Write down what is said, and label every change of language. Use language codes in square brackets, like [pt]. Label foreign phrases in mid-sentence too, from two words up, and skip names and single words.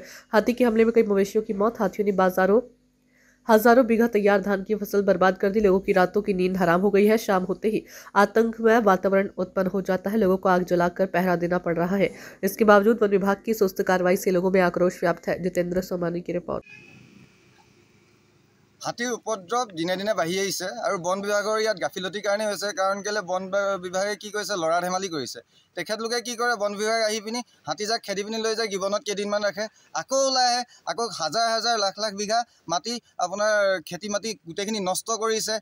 [hi] हाथी के हमले में कई मवेशियों की मौत। हाथियों ने हजारों बीघा तैयार धान की फसल बर्बाद कर दी। लोगों की रातों की नींद हराम हो गई है। शाम होते ही आतंकमय वातावरण उत्पन्न हो जाता है। लोगों को आग जलाकर पहरा देना पड़ रहा है। इसके बावजूद वन विभाग की सुस्त कार्रवाई से लोगों में आक्रोश व्याप्त है। जितेंद्र सोमानी की रिपोर्ट। [as] হাতীৰ উপদ্ৰৱ দিনে দিনে বাঢ়ি আহিছে আৰু বন বিভাগৰ ইয়াত গাফিলতিৰ কাৰণে হৈছে। কাৰণ কেলে বন বিভাগে কি কৰিছে, লৰা ধেমালি কৰিছে। তেখেতলোকে কি কৰে, বন বিভাগ আহি পিনি হাতীজাক খেদি পিনি লৈ যায়, গিবনত কেইদিনমান ৰাখে, আকৌ ওলাই আহে, আকৌ হাজাৰ হাজাৰ লাখ লাখ বিঘা মাটি আপোনাৰ খেতি মাটি গোটেইখিনি নষ্ট কৰিছে।